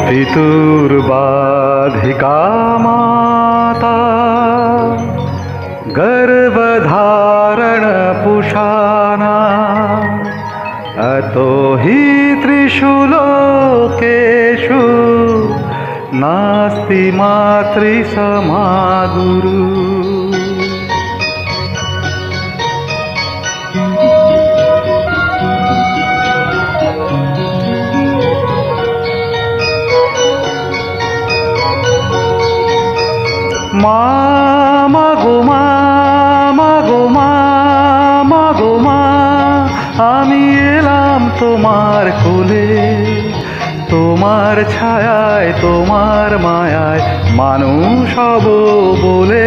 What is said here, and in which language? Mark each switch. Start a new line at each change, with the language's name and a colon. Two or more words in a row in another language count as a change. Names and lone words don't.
Sanskrit: पितुर्बाधिका माता गर्भधारणपुषाणा अतो हि त्रिषु लोकेषु नास्ति मातृसमा गुरु।
Bangla: মা গো মা, মা গো মা, মা গো মা, আমি এলাম তোমার কোলে, তোমার ছায়ায় তোমার মায়ায় মানুষ হব বলে।